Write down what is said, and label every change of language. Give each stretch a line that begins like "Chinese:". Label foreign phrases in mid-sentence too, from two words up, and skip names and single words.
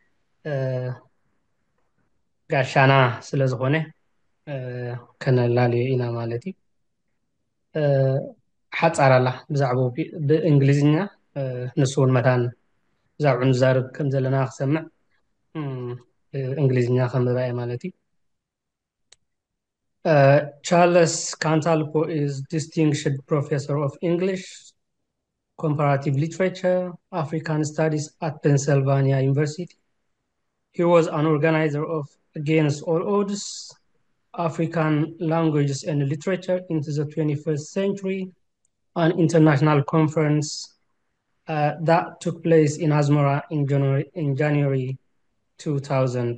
Tigrinya: ጋሻና ስለ ዝኾነ ከነላልዮ ኢና ማለት እዩ ሓፃር ኣላ ብዛዕባኡ ብእንግሊዝኛ ንሱ እውን መታን ብዛዕባኡ ንዛረብ ከም ዘለና ክሰምዕ እንግሊዝኛ ከንብባ እየ ማለት እዩ
English: Charles Cantalpo is Distinguished Professor of English, Comparative Literature, African Studies at Pennsylvania University. He was an organizer of Against All Odds, African Languages and Literature into the 21st Century, an international conference that took place in Asmara in January 2000.